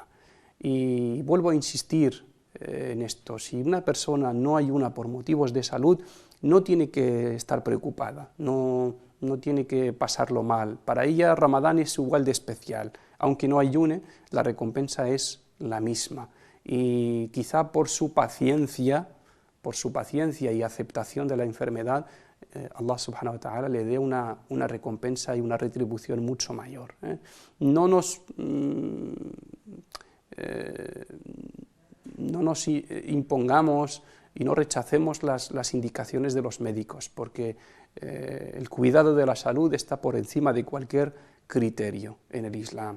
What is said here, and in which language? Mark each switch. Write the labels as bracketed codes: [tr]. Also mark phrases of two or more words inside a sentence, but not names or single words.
[es] Y vuelvo a insistir en esto, si una persona no ayuna por motivos de salud, no tiene que estar preocupada, no tiene que pasarlo mal. Para ella Ramadán es igual de especial, aunque no ayune, la recompensa es la misma. Y quizá por su paciencia y aceptación de la enfermedad, [ar] الله سبحانه وتعالى [es] le dé una recompensa y una retribución mucho mayor. No nos impongamos y no rechacemos las indicaciones de los médicos, porque el cuidado de la salud está por encima de cualquier criterio en el Islam.